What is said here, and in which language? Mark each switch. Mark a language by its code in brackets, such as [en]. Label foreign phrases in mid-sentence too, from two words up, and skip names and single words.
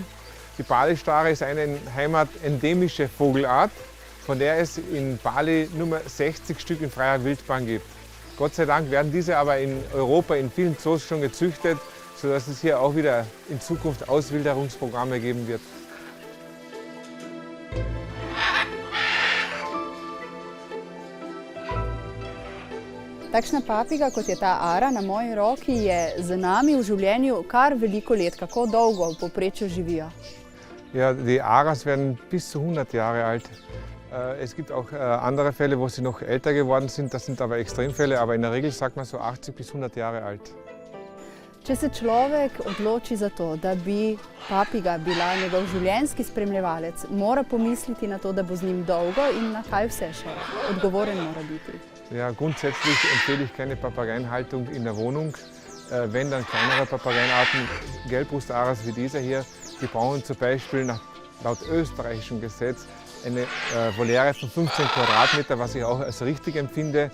[de] Die Balistare ist eine in Heimat endemische Vogelart, von der es in Bali nur 60 Stück in freier Wildbahn gibt. Gott sei Dank werden diese aber in Europa in vielen Zoos schon gezüchtet, sodass es hier auch wieder in Zukunft Auswilderungsprogramme geben wird. [sl] Takšna papiga, kot je ta ara na moji roki, je z nami v življenju kar veliko let. Kako dolgo v povprečju živijo? [de] Ja, die Aras werden bis zu 100 Jahre alt. Es gibt auch andere Fälle, wo sie noch älter geworden sind. Das sind aber Extremfälle, aber in der Regel sagt man so 80 bis 100 Jahre alt. [sl] Če se človek odloči za to, da bi papiga bila njegov življenjski spremljevalec, mora pomisliti na to, da bo z njim dolgo in na kaj vse še. Odgovoren mora biti. [de] Ja, grundsätzlich empfehle ich keine Papageienhaltung in der Wohnung. Wenn dann kleinere Papageienarten, Gelbbrustaras wie dieser hier, die brauchen zum Beispiel laut österreichischem Gesetz eine Voliere von 15 Quadratmeter, was ich auch als richtig empfinde.